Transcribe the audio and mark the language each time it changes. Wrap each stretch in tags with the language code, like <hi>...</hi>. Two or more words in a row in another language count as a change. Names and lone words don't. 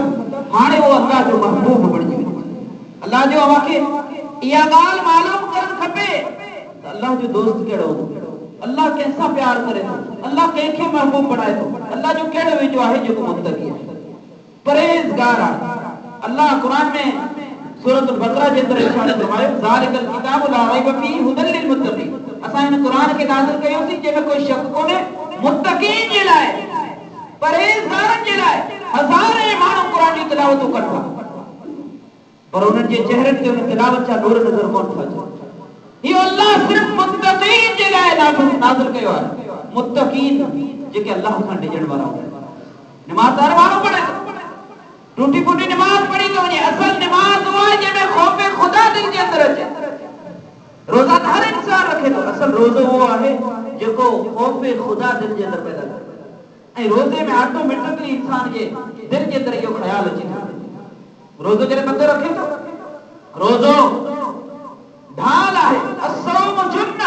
<sd>हाणे वो अल्लाह जो महबूब बणजी वञे। अल्लाह जो अवांखे इहा ॻाल्हि मालूम करणु खपे त अल्लाह जो दोस्त कहिड़ो हूंदो, अल्लाह कंहिंसां प्यार करे थो, अल्लाह कंहिंखे महबूब बणाए थो, अल्लाह जो कहिड़ो वेझो आहे जेको मुत्तक़ी आहे, परहेज़गार आहे। अल्लाह क़ुरान में सूरत अल-बक़रा जे अंदर इरशाद फरमायो</sd> <ar>ذلك الكتاب لا ريب فيه هدى للمتقين,</ar> <sd>असां हिन क़ुरान खे नाज़िल कयोसीं जंहिंमें कोई शक कोन्हे मुत्तक़ीन जे लाइ, परहेज़गारनि जे लाइ। हज़ारे माण्हू क़ुरान जी तिलावत कनि था पर उन्हनि जे चेहरनि ते उन तिलावत जा नूर नज़र कोन था अचनि। इहो अल्लाह सिर्फ़ मुत्तक़ीन जे लाइ नाज़िल कयो आहे। मुत्तक़ीन जेके अल्लाह खां डिॼण वारा हूंदा। नमाज़ हर माण्हू पढ़े, टूटी फूटी नमाज़ पढ़ी थो वञे, असल नमाज़ उहा आहे जंहिंमें ख़ौफ़ ख़ुदा दिल जे अंदर अचे। रोज़ा त हर इंसान रखे थो, असल रोज़ो उहो आहे जेको ख़ौफ़ ख़ुदा दिल जे अंदर पैदा करे। ऐं रोज़े में ऑटोमेटिकली इंसान जे दिल जे अंदर इहो ख़्याल अची थो। रोज़ो जॾहिं बंदो रखे थो, रोज़ो ढाल आहे,</sd> <ar>الصوم جنة.</ar>